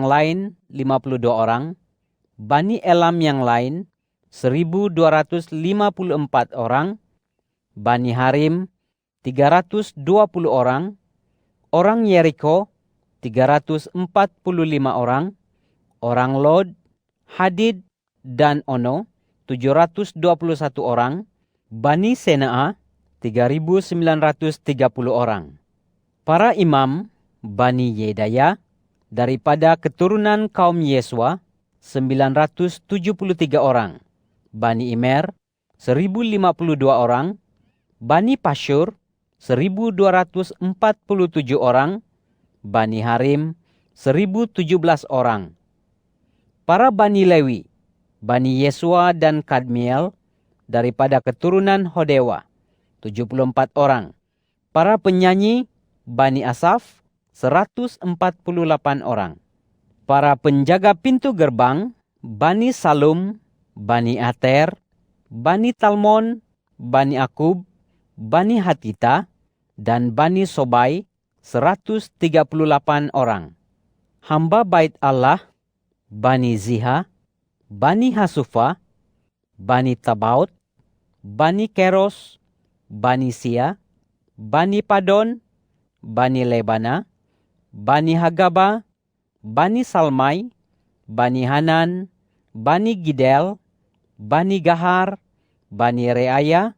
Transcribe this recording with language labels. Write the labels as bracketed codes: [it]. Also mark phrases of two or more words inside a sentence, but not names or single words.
[ms] lain 52 orang, Bani Elam yang lain 1.254 orang, Bani Harim 320 orang, orang Yeriko 345 orang, orang Lod, Hadid, dan Ono 721 orang, Bani Senaa 3.930 orang. Para imam Bani Yedaya daripada keturunan kaum Yesua 973 orang, Bani Imer 1.052 orang, Bani Pashur 1.247 orang, Bani Harim 1.017 orang. Para Bani Lewi, Bani Yesua dan Kadmiel daripada keturunan Hodewa 74 orang. Para penyanyi Bani Asaf 148 orang. Para penjaga pintu gerbang Bani Salum, Bani Ater, Bani Talmon, Bani Akub, Bani Hatita, dan Bani Sobai 138 orang. Hamba bait Allah Bani Ziha, Bani Hasufa, Bani Tabaut, Bani Keros, Bani Sia, Bani Padon, Bani Lebana, Bani Hagaba, Bani Salmai, Bani Hanan, Bani Gidel, Bani Gahar, Bani Reaya,